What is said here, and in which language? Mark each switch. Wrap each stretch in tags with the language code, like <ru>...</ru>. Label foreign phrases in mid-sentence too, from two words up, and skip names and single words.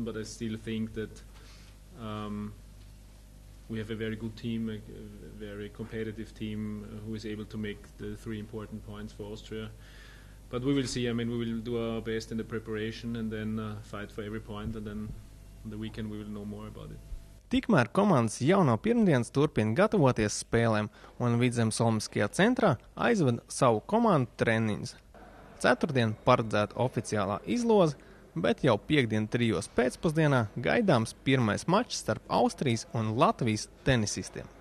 <en>But I still think that we have a very good team, a very competitive team who is able to make the 3 important points for Austria. But we will see. I mean, we will do our best in the preparation and then fight for every point. And then on the weekend we will know more about it.</en> <lv>Tikmēr komandas jau no pirmdienas turpina gatavoties spēlēm, un Vidzemes Olimpiskajā centrā aizved savu komandu treniņus. Ceturtdien paredzēta oficiālā izloze, bet jau piektdien 3 pēcpusdienā gaidāms pirmais mačs starp Austrijas un Latvijas tenisistiem.</lv>